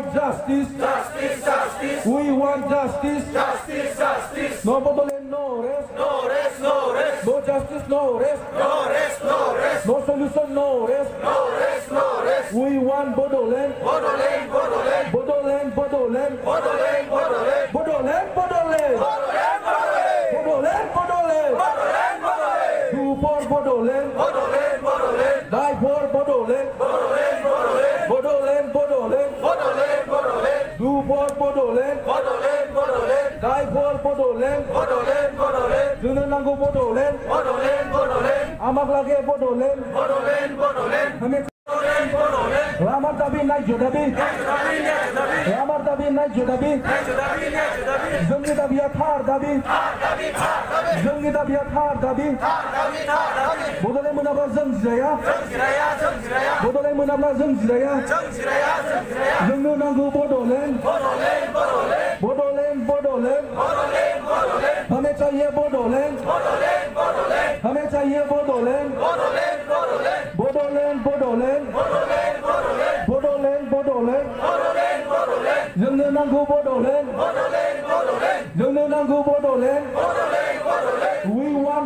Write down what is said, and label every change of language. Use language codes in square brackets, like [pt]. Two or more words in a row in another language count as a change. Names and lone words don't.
[en] justice we want justice no Bodoland no rest no justice no rest no solution no rest we want Bodoland Bodoland Bodoland do for Bodoland die for Bodoland do for Bodoland die for Bodoland [brx] जोंनो नांगौ [en] Bodoland [as] আমাক লাগে [en] Bodoland हमें [hi] हमार दाबी न्याय दाबी हमार दाबी न्याय दाबी [brx] जोंनि दाबिया थार दाबि जोंनि दाबिया थार दाबि बड'लेण्ड मोनाब्ला जों जिराया बड'लेण्ड मोनाब्ला जों जिराया जोंनो नांगौ Bodoland [hi] हमें चाहिए Bodoland हमें चाहिए Bodoland [brx] जोंनो नांगौ Bodoland जोंनो नांगौ Bodoland [hi] we